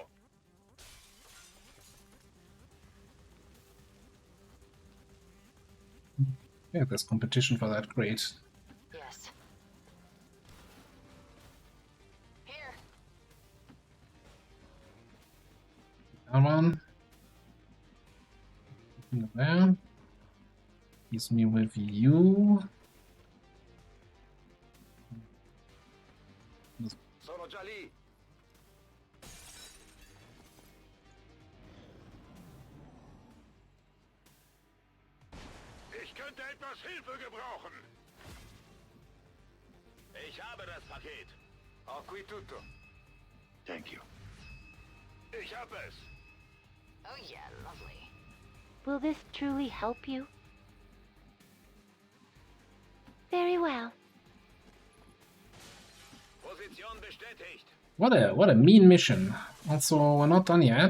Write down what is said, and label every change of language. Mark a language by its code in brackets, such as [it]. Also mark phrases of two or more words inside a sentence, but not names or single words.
[en] Yeah, there's competition for that crate. Yes. Here. That one. There. Leaves me with you. [it] Sono già lì. [de] Ich könnte etwas Hilfe gebrauchen. Ich habe das Paket. [it] Ho qui tutto. [en] Thank you. [de] Ich hab es. [en] Oh yeah, lovely. Will this truly help you? Very well. [de] Position bestätigt. [en] What a mean mission. Also, we're not done yet.